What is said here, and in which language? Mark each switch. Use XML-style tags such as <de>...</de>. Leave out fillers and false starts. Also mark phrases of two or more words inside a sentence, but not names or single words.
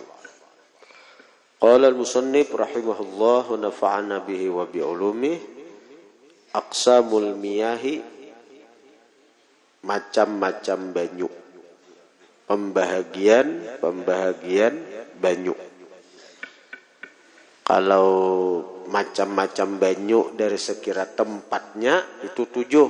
<ar>قال المصنف رحمه الله ونفعنا به وبعلومه أقسام المياه,</ar> <bjn>macam-macam banyu. Pembahagian banyu. Kalau macam-macam banyu dari sekira tempatnya itu 7.</bjn>